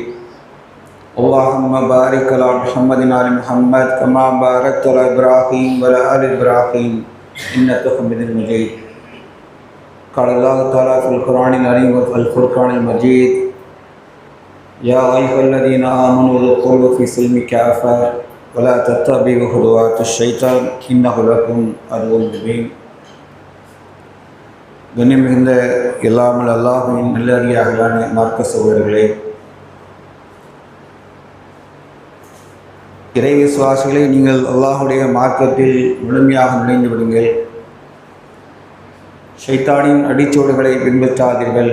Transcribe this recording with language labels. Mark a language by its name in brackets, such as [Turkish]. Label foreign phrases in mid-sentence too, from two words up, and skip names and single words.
[Arabic] اللهم بارك على محمد وآل محمد كما باركت على إبراهيم وعلى آل إبراهيم إنك حميد مجيد. قال الله تعالى في القرآن العظيم وفي الفرقان المجيد. يا أيها الذين آمنوا ادخلوا في السلم كافة ولا تتبعوا خطوات الشيطان إنه لكم عدو مبين. [Tamil] கண்ணியம் மிகுந்த எல்லாமல் அல்லாஹ்வின் நல்லடியார்களான மார்க்க சகோதரர்களே, இறை விசுவாசிகளை நீங்கள் அல்லாஹுடைய மார்க்கத்தில் முழுமையாக நுழைந்து விடுங்கள். ஷைத்தானின் அடிச்சோடுகளை பின்பற்றாதீர்கள்.